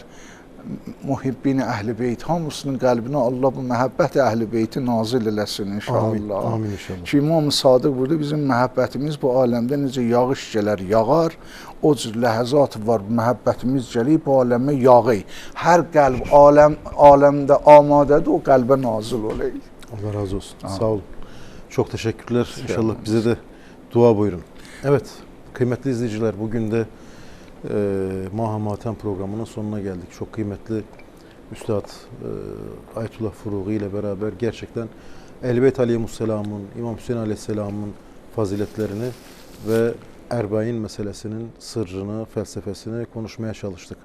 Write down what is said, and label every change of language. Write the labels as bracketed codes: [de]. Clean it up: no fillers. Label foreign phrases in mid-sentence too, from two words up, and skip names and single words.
[az] Muhibbin Əhl-i Beyt hamısının qəlbinə Allah bu məhəbbət Əhl-i Beyti nazil eləsin inşallah. Amin inşallah. Ki İmam-ı Sadıq burada bizim məhəbbətimiz bu aləmdə necə yağış gələr, yağar. O cür ləhəzat var, məhəbbətimiz gəlir bu aləmə yağır. Hər qəlb aləmdə amadədir, o qəlbə nazil olayır. Allah razı olsun. Sağ olun. [tr] Çok teşekkürler. İnşallah bize de dua buyurun. Evet, kıymetli izleyiciler, bugün de Maha Matem programının sonuna geldik. Çok kıymetli Üstad Ayetullah Furuği ile beraber gerçekten Ehl-i Aleyhisselam'ın, İmam Hüseyin Aleyhisselam'ın faziletlerini ve Erbain meselesinin sırrını, felsefesini konuşmaya çalıştık.